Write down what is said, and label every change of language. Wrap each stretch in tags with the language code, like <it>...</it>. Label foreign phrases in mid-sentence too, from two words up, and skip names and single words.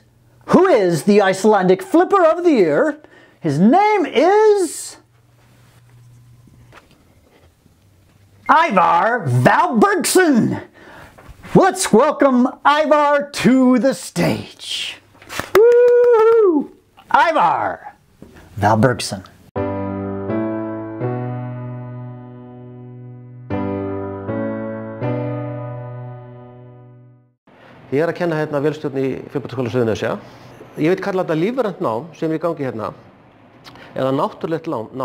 <en>Who is the Icelandic Flipper of the Year? His name is Ivar Valbergsson. Let's welcome Ivar to the stage. Woo! Ivar Valbergsson.</en> <is>Ég að kenna hérna vélstjórn í Flugbrautaskóla Suðurnesja. Ég vil kalla þetta lífrænt nám sem er í gangi hérna, eða náttúrulegt nám.</is>